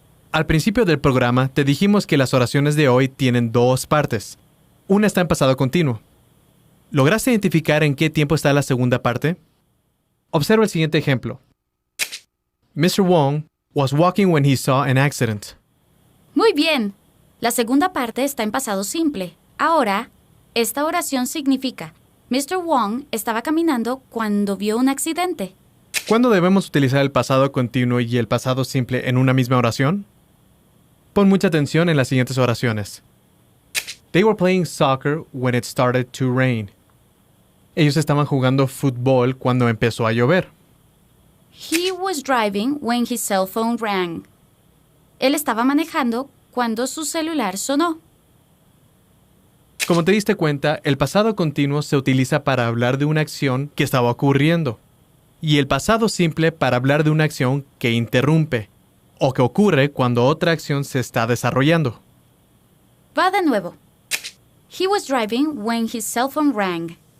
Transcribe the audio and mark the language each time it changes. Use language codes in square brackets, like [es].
[es] Al principio del programa te dijimos que las oraciones de hoy tienen dos partes. Una está en pasado continuo. ¿Lograste identificar en qué tiempo está la segunda parte? Observa el siguiente ejemplo. [en] Mr. Wong was walking when he saw an accident. [es] Muy bien. La segunda parte está en pasado simple. Ahora, esta oración significa: Mr. Wong estaba caminando cuando vio un accidente. ¿Cuándo debemos utilizar el pasado continuo y el pasado simple en una misma oración? Pon mucha atención en las siguientes oraciones. [en] They were playing soccer when it started to rain. [es] Ellos estaban jugando fútbol cuando empezó a llover. [en] He was driving when his cell phone rang. [es] Él estaba manejando cuando su celular sonó. Como te diste cuenta, el pasado continuo se utiliza para hablar de una acción que estaba ocurriendo, y el pasado simple para hablar de una acción que interrumpe o que ocurre cuando otra acción se está desarrollando. Va de nuevo. [en] He was driving when his cell phone rang.